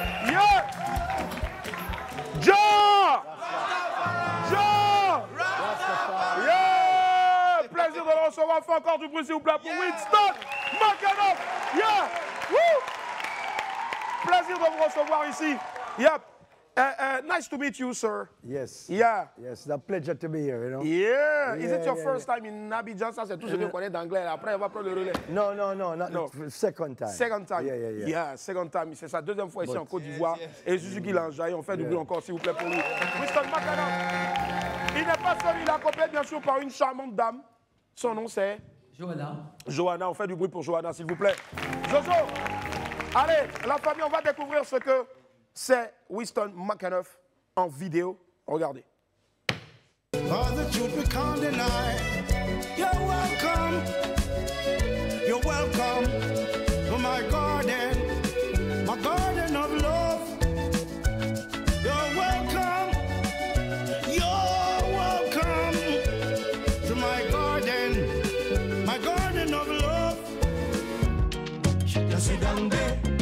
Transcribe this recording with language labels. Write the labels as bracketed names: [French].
[English] Yeah! John! John! Yeah! [French] Plaisir de le recevoir. On fait encore du bruit, s'il vous plaît, pour Winston! Makhanoff! Yeah! Woo! Plaisir de vous recevoir ici. [English] Yep. Nice to meet you, sir. Yes. Yeah. Yes, it's a pleasure to be here, you know. Yeah. Is it your first time in Abidjan? [French] Ça, c'est tout ce que je connais d'anglais. Après, on va prendre le relais. [English] No, second time. Second time. Yeah. Second time. [French] C'est sa deuxième fois ici en Côte d'Ivoire. Et Suzuki Lanjaï, on fait du bruit encore, s'il vous plaît, pour lui. Winston Makhanoff. Il n'est pas seul, il est accompagné, bien sûr, par une charmante dame. Son nom, c'est Johanna. Johanna, on fait du bruit pour Johanna, s'il vous plaît. Jojo. Allez, la famille, on va découvrir ce que c'est Winston Makhanoff en vidéo. Regardez. [English] All the truth we can't deny. You're welcome. You're welcome to my garden of love. You're welcome. You're welcome to my garden of love. Sit down there.